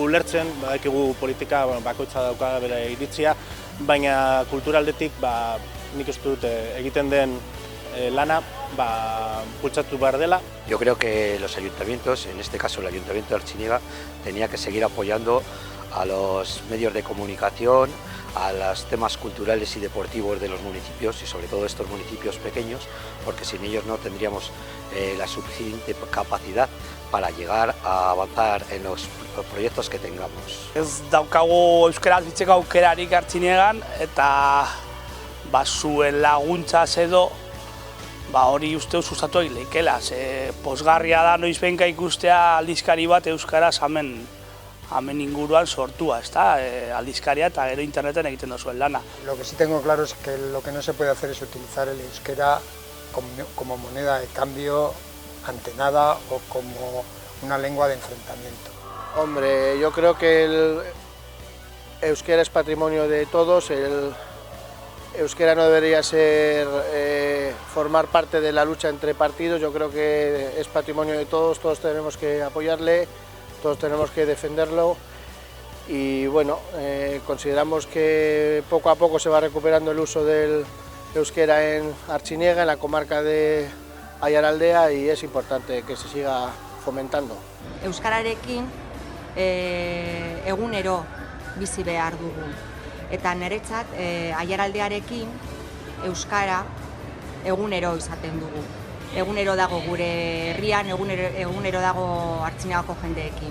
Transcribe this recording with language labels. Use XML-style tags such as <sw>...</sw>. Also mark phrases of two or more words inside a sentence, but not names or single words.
<eu>ulertzen, badakigu politika bakoitza dauka bere iritzia, baina kulturaldetik nik uste dut egiten den lana bultzatu behar dela.</eu> <es>Yo creo que los ayuntamientos, en este caso el Ayuntamiento de Artziniega, tenía que seguir apoyando a los medios de comunicación, a los temas culturales y deportivos de los municipios y sobre todo estos municipios pequeños, porque sin ellos no tendríamos la suficiente capacidad para llegar a avanzar en los proyectos que tengamos.</es> <eu>Ez daukagu euskaraz bitzeko aukerarik Artzinegan eta zuen laguntzaz edo hori uste sustatu egin leikela. Pozgarria da noizbenka ikustea aldizkari bat euskaraz hemen inguruan sortua, aldizkaria eta gero interneten egiten duzuen lana.</eu> <es>Lo que sí tengo claro es que lo que no se puede hacer es utilizar el euskera como moneda de cambio ante nada o como una lengua de enfrentamiento. Hombre, yo creo que el euskera es patrimonio de todos, el euskera no debería formar parte de la lucha entre partidos, yo creo que es patrimonio de todos, todos tenemos que apoyarle, todos tenemos que defenderlo y bueno, consideramos que poco a poco se va recuperando el uso del euskera en Artziniega, en la comarca de Aiaraldea, y es importante que se siga fomentando.</es> <eu>Euskararekin egunero bizi behar dugu. Eta niretzat aiaraldearekin euskara egunero izaten dugu. Egunero dago gure herrian, egunero dago Artziniegako jendeekin.</eu>